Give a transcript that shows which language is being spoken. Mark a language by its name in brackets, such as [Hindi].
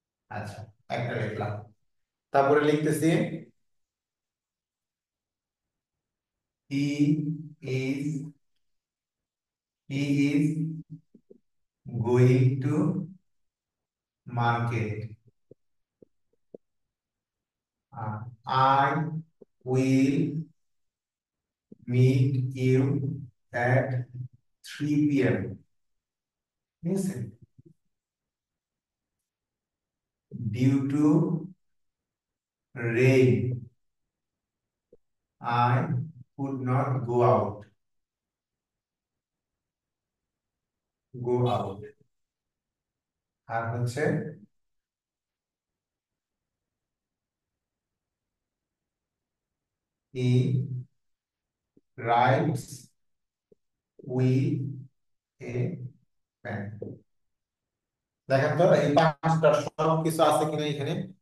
[Bangla] আচ্ছা, একটা লিখলাম। তারপরে লিখতেছি [English] He is he is going to market. I will meet you at 3 p.m. [Bangla] ঠিক আছে? [English] Due to rain, I could not go out. Go out. [Bangla] আর হচ্ছে [English] he writes with a pen. [Bangla] দেখেন তো এই পাঁচটা সব কিছু আছে কিনা এখানে?